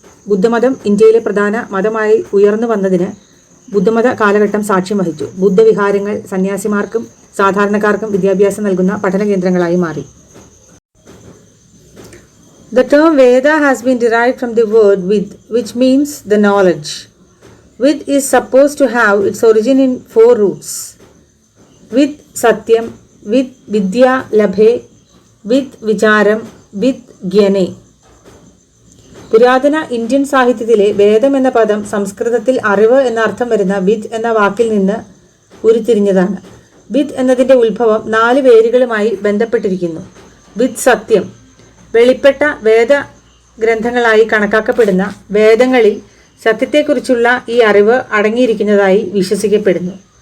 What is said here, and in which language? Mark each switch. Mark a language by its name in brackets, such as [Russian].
[Malayalam] ബുദ്ധമതം ഇന്ത്യയിലെ പ്രധാന മതമായി ഉയർന്നു വന്നതിന് ബുദ്ധമത കാലഘട്ടം സാക്ഷ്യം വഹിച്ചു. ബുദ്ധവിഹാരങ്ങൾ സന്യാസിമാർക്കും സാധാരണക്കാർക്കും വിദ്യാഭ്യാസം നൽകുന്ന പഠന കേന്ദ്രങ്ങളായി മാറി. [English] The term Veda has been derived from the word Vid, which means the knowledge. Vid is supposed to have its origin in four roots: Vid Satyam, Vid Vidya Labhe, Vid Vicharam, Vid Gyane. [Malayalam] പുരാതന Indian സാഹിത്യത്തിലെ വേദം എന്ന പദം സംസ്കൃതത്തിൽ അറിവ് എന്ന അർത്ഥം വരുന്ന വിദ് എന്ന വാക്കിൽ നിന്ന് ഉരുത്തിരിഞ്ഞതാണ്. വിദ് എന്നതിൻ്റെ ഉത്ഭവം 4 വേരുകളുമായി ബന്ധപ്പെട്ടിരിക്കുന്നു. വിദ് സത്യം, വെളിപ്പെട്ട വേദഗ്രന്ഥങ്ങളായി കണക്കാക്കപ്പെടുന്ന വേദങ്ങളിൽ സത്യത്തെക്കുറിച്ചുള്ള ഈ അറിവ് അടങ്ങിയിരിക്കുന്നതായി വിശ്വസിക്കപ്പെടുന്നു.